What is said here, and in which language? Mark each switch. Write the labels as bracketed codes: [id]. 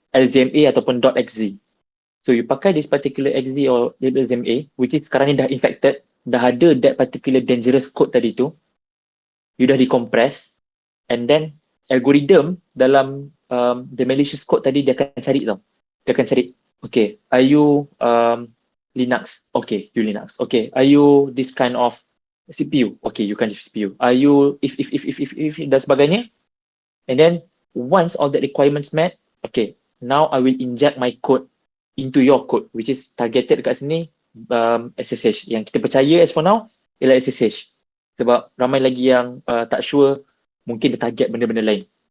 [en] LZMA ataupun .xz. So you pakai this particular XZ or libLZMA, which is sekarang ni dah infected, dah ada that particular dangerous code tadi tu, you dah decompress, and then algorithm dalam the malicious code tadi dia akan cari tau. Dia akan cari, okay, are you Linux? Okay, you Linux. Okay, are you this kind of CPU? Okay, you can use CPU. Are you if dan sebagainya? And then once all the requirements met, okay, now I will inject my code into your code, which is targeted dekat sini SSH. [ms] Yang kita percaya as for now ialah SSH. Sebab ramai lagi yang tak sure, mungkin dia target benda-benda lain.